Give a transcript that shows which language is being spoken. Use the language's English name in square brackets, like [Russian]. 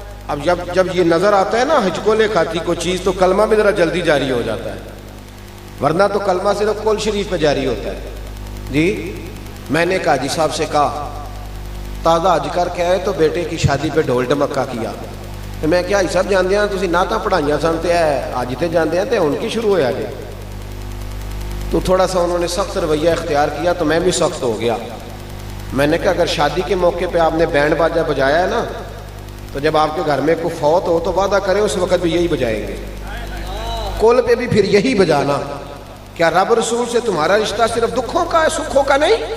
[Urdu] اب جب یہ نظر آتا ہے نا ہچکولے کھاتی کوئی چیز تو کلمہ بھی ذرا جلدی جاری ہو جاتا ہے، ورنہ تو کلمہ صرف قول شریف پہ جاری ہوتا ہے. جی میں نے حاجی صاحب سے کہا تازہ حج کر کے آئے تو بیٹے کی شادی پہ ڈھول ڈمکا کیا. [Punjabi] تو میں کیا حاجی صاحب جانتے ہیں تسی نعتاں پڑھائیاں سن تے حج تے جاندے ہیں تے ہن کی شروع ہویا جی. [Urdu] تو تھوڑا سا انہوں نے سخت رویہ اختیار کیا تو میں بھی سخت ہو گیا. میں نے کہا اگر شادی کے موقع پہ آپ نے بینڈ باجا بجایا ہے نا تو جب آپ کے گھر میں کوئی فوت ہو تو وعدہ کریں اس وقت بھی یہی بجائیں گے، کل پہ بھی پھر یہی بجانا۔ کیا رب رسول سے تمہارا رشتہ صرف دکھوں کا ہے، سکھوں کا نہیں؟